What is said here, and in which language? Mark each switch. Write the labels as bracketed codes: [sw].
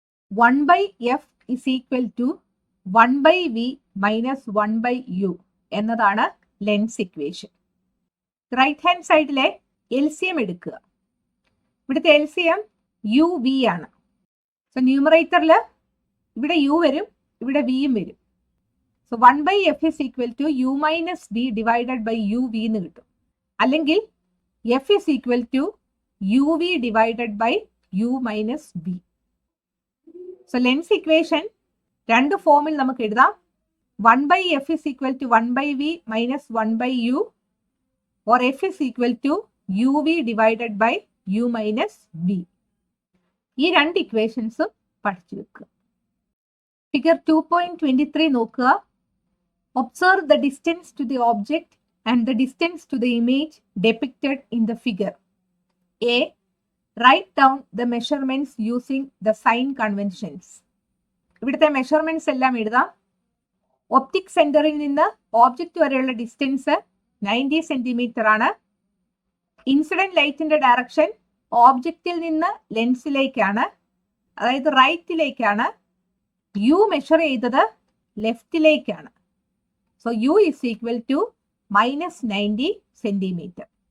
[en] 1 by f is equal to 1 by v minus 1 by u [ml] എന്നതാണ് lens equation. Right hand സൈഡിലെ LCM എടുക്കുക. ഇവിടുത്തെ LCM U V ആണ്. So ന്യൂമറേറ്ററിൽ ഇവിടെ യു വരും, ഇവിടെ വിയും വരും. [en] so 1 by f is equal to u minus v divided by u v [ml] എന്ന് കിട്ടും. [en] അല്ലെങ്കിൽ f is equal to uv divided by u minus v. [ml] So lens equation രണ്ട് ഫോമിൽ നമുക്ക് എഴുതാം. [en] 1 by f is equal to 1 by v minus 1 by u, or f is equal to uv divided by u minus v. [ml] ഈ രണ്ട് ഇക്വേഷൻസും പഠിച്ചു വെക്കുക. Figure 2.23 നോക്കുക. [en] Observe the distance to the object and the distance to the image depicted in the figure. A. Write down the measurements using the sign conventions. [ml] ഇവിടുത്തെ measurements എല്ലാം എഴുതാം. Optic സെന്ററിൽ നിന്ന് ഓബ്ജക്റ്റ് വരെയുള്ള ഡിസ്റ്റൻസ് 90 സെന്റിമീറ്റർ ആണ്. Incident ലൈറ്റിന്റെ direction ഓബ്ജക്റ്റിൽ നിന്ന് ലെൻസിലേക്കാണ്, അതായത് റൈറ്റിലേക്കാണ്. യു മെഷർ ചെയ്തത് ലെഫ്റ്റിലേക്കാണ്. [en] So u is equal to -90 centimetre.